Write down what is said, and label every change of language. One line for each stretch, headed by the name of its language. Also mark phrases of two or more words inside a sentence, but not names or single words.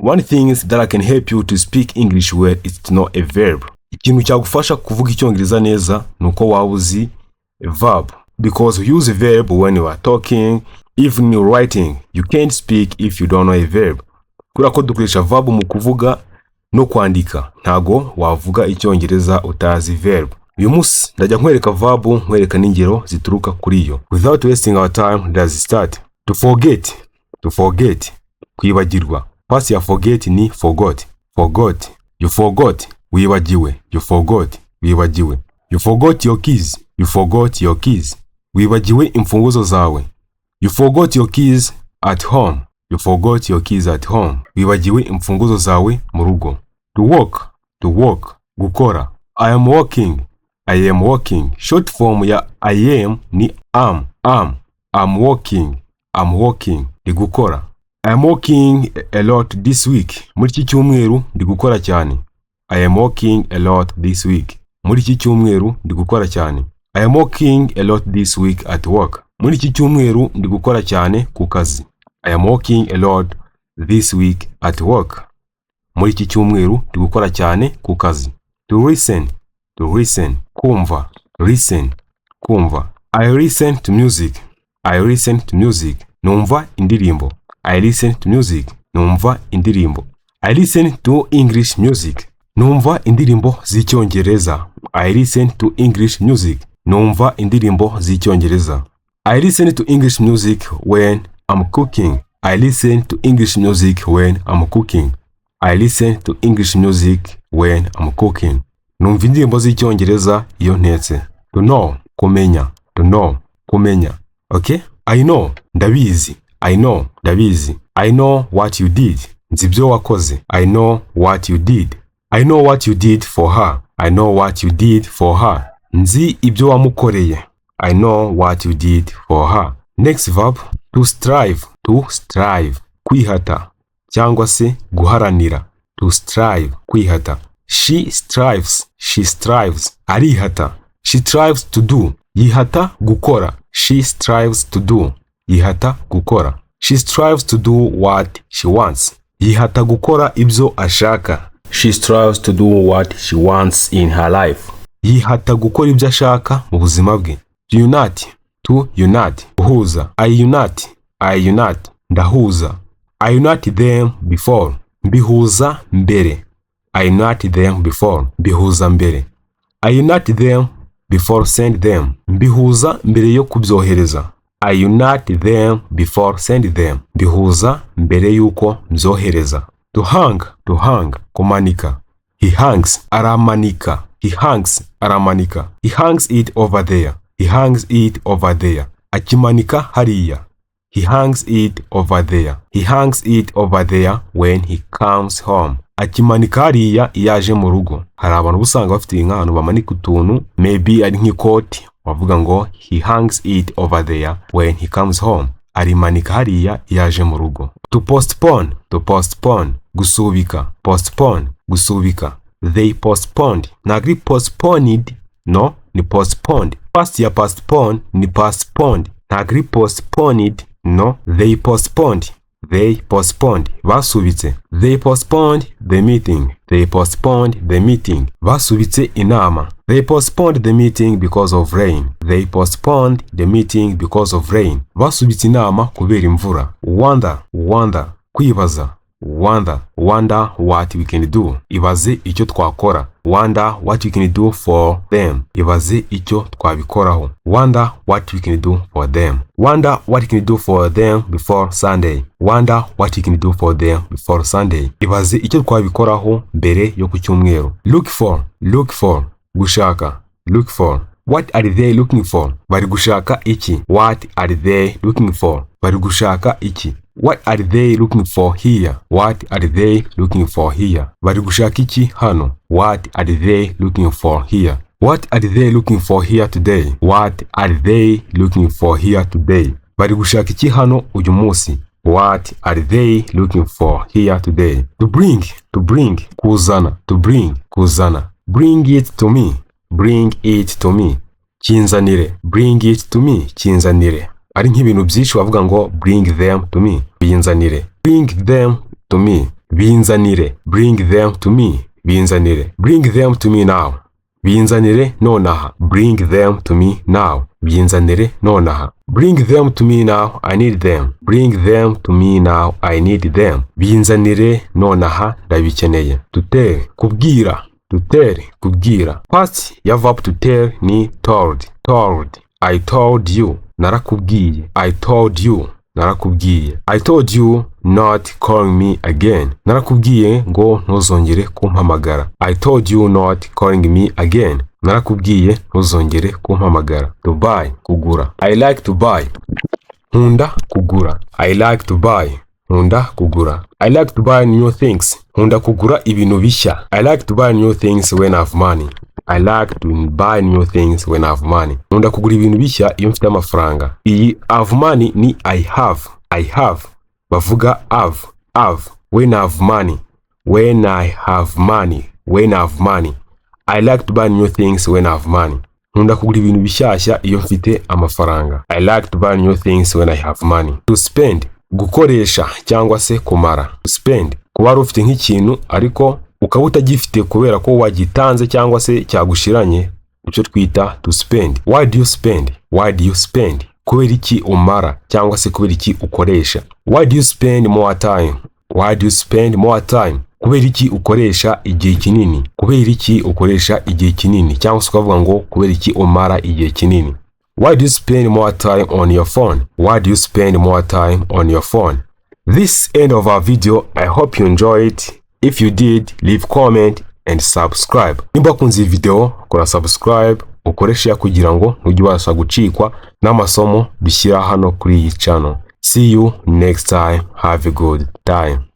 English: One thing that can help you to speak English well is to know a verb.
Kinyarwanda: Ikintu cyagufasha kuvuga icyongereza neza nuko waba uzi
English: a verb, because you use a verb when you are talking, even you're writing. You can't speak if you don't know a verb.
Kinyarwanda: Kubera ko dukoresha verb mu kuvuga no kwandika, ntago wavuga icyongereza utazi verb. Uyu munsi ndajya nkwereka verb, nkwereka ningero zituruka kuri yo.
English: Without wasting our time, let's start. To forget, kwibagirwa.
Kinyarwanda: Past ya forget ni forgot.
English: You forgot, wibagiwe. You forgot, wibagiwe. You forgot your keys.
Kinyarwanda: Wibagiwe imfunguzo zawe.
English: You forgot your keys at home.
Kinyarwanda: Wibagiwe imfunguzo zawe mu rugo.
English: To walk, gukora. I am walking. Short form ya I am ni am. I'm walking,
Kinyarwanda: ndi gukora.
English: I am working a lot this week.
Kinyarwanda: Muri iki cyumweru ndi gukora cyane.
English: I am working a lot this week.
Kinyarwanda: Muri iki cyumweru ndi gukora cyane.
English: I am working a lot this week at work.
Kinyarwanda: Muri iki cyumweru ndi gukora cyane ku kazi.
English: I am working a lot this week at work.
Kinyarwanda: Muri iki cyumweru ndi gukora cyane ku kazi.
English: To listen, kumva. I listen to music.
Kinyarwanda: Numva indirimbo.
English: I listen to music.
Kinyarwanda: Numva indirimbo.
English: I listen to English music.
Kinyarwanda: Numva indirimbo z'icyongereza.
English: I listen to English music.
Kinyarwanda: Numva indirimbo z'icyongereza.
English: I listen to English music when I'm cooking. I listen to English music when I'm cooking.
Kinyarwanda: Numva indirimbo z'icyongereza iyo ntetse.
English: To know, kumenya. Okay? I know, ndabizi. I know what you did.
Kinyarwanda: Nzi ibyo wakoze.
English: I know what you did. I know what you did for her.
Kinyarwanda: Nzi ibyo wamukoreye.
English: I know what you did for her. Next verb, to strive.
Kinyarwanda: Kwihata cyangwa se guharanira.
English: To strive, kwihata. She strives. Arihata. She strives to do.
Kinyarwanda: Yihata gukora.
English: She strives to do.
Kinyarwanda: Yihata gukora.
English: She strives to do what she wants.
Kinyarwanda: Yihata gukora ibyo ashaka.
English: She strives to do what she wants in her life.
Kinyarwanda: Yihata gukora ibyo ashaka mu buzima bwe.
English: To unite. Guhuza. I unite. Ndahuza. I unite them before.
Kinyarwanda: Mbihuza mbere.
English: I unite them before.
Kinyarwanda: Mbihuza mbere.
English: I unite them before send them.
Kinyarwanda: Mbihuza mbere yo kubyohereza.
English: I unite them before send them.
Kinyarwanda: Mbihuza mbere yuko mzohereza.
English: To hang, kumanika. He hangs, aramanika. He hangs it over there.
Kinyarwanda: Akimanika hariya.
English: He hangs it over there when he comes home.
Kinyarwanda: Akimanika hariya yaje mu rugo. Hari abantu usanga bafite nk'ahantu bamanika utuntu, maybe ari nk'ikoti, bavuga ngo
English: he hangs it over there when he comes home.
Kinyarwanda: Arimanika hariya yaje mu rugo.
English: To postpone, gusubika.
Kinyarwanda: Gusubika.
English: They postponed.
Kinyarwanda: Nagri postponed, no, ni postponed. Past ya postpone ni postponed. Nagri postponed, no,
English: they postponed.
Kinyarwanda: Basubitse.
English: They postponed the meeting.
Kinyarwanda: Basubitse inama.
English: They postponed the meeting because of rain.
Kinyarwanda: Basubitse inama kubera imvura.
English: Wonder, kwibaza. Wonder what we can do.
Kinyarwanda: Ibaze icyo twakora.
English: Wonder what we can do for them.
Kinyarwanda: Ibaze icyo twabikoraho.
English: Wonder what we can do for them. Wonder what we can do for them before Sunday.
Kinyarwanda: Ibaze icyo twabikoraho mbere yo ku cyumweru.
English: Look for, gushaka. What are they looking for?
Kinyarwanda: Bari gushaka iki?
English: What are they looking for?
Kinyarwanda: Bari gushaka iki?
English: What are they looking for here?
Kinyarwanda: Bari gushaka iki hano?
English: What are they looking for here? What are they looking for here today?
Kinyarwanda: Bari gushaka iki hano uyu munsi?
English: What are they looking for here today? To bring, kuzana. Bring it to me. Kinzanire. Bring it to me.
Kinyarwanda: Kinzanire. Ari nk'ibintu byinshi wavuga ngo
English: bring them to me.
Kinyarwanda: Binzanire.
English: Bring them to me. binzanire. Bring them to me. Binzanire. Bring them to me now.
Kinyarwanda: Binzanire nonaha.
English: Bring them to me now.
Kinyarwanda: Binzanire nonaha.
English: Bring them to me now, I need them. Bring them to me now, I need them.
Kinyarwanda: Binzanire nonaha, ndabikeneye.
English: To tell, kubwira. To tell, kubwira.
Kinyarwanda: Past ya verb to tell ni told.
English: Told. I told you. Narakubwiye. I told you. Narakubwiye. I told you not calling me again.
Kinyarwanda: Narakubwiye ngo ntuzongere kumpamagara.
English: I told you not calling me again.
Kinyarwanda: Narakubwiye ntuzongere kumpamagara.
English: To buy, kugura. I like to buy.
Kinyarwanda: Nkunda kugura.
English: I like to buy.
Kinyarwanda: Nkunda kugura.
English: I like to buy new things.
Kinyarwanda: Nkunda kugura ibintu bishya.
English: I like to buy new things when I have money. I like to buy new things when I have money.
Kinyarwanda: Nkunda kugura ibintu bishya iyo mfite amafaranga.
English: Iyi have money ni I have. I have. Bavuga have. When I have money. When I have money. When I have money. I like to buy new things when I have money.
Kinyarwanda: Nkunda kugura ibintu bishyashya iyo mfite amafaranga.
English: I like to buy new things when I have money. To spend.
Kinyarwanda: Gukoresha cyangwa se kumara.
English: To spend.
Kinyarwanda: Kuba ari ufite nk'ikintu ariko ukaba utagifite kubera ko wagitanze cyangwa se cyagushiranye, icyo twita
English: to spend. Why do you spend? Why do you spend?
Kinyarwanda: Kubera iki umara cyangwa se kubera iki ukoresha.
English: Why do you spend more time? Why do you spend more time?
Kinyarwanda: Kubera iki ukoresha igihe kinini? Kubera iki ukoresha igihe kinini? Cyangwa se ukavuga ngo kubera iki umara igihe kinini?
English: Why do you spend more time on your phone? Why do you spend more time on your phone? This end of our video. I hope you enjoy it. If you did, leave comment and subscribe.
Kinyarwanda: Nimba kunze video, kora subscribe, ukoresha kugira ngo ntujye ubasha gucikwa n'amasomo dushyira hano kuri iyi channel.
English: See you next time. Have a good time.